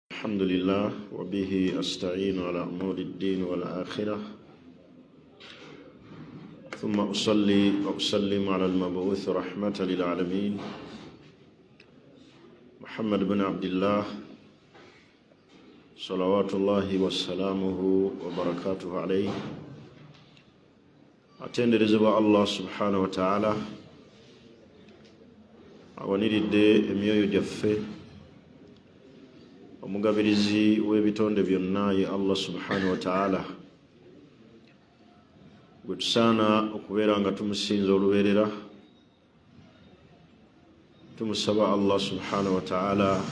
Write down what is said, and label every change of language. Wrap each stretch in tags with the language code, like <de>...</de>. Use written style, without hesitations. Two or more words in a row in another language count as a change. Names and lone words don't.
<ar>الحمد لله وبه أستعين على أمور الدين والآخرة ثم أصلي وأسلم على المبعوث رحمة للعالمين محمد بن عبد الله صلوات الله وسلامه وبركاته عليه atenderezebwa الله سبحانه وتعالى</ar> <lg>awaniridde emyoyo gyaffe omugabirizi w'ebitonde byonna ye</lg> <ar>الله سبحانه وتعالى</ar> <lg>gwe tusaana okubeera nga tumusinza olubeerera tumusaba</lg> <ar>الله سبحانه وتعالى</ar>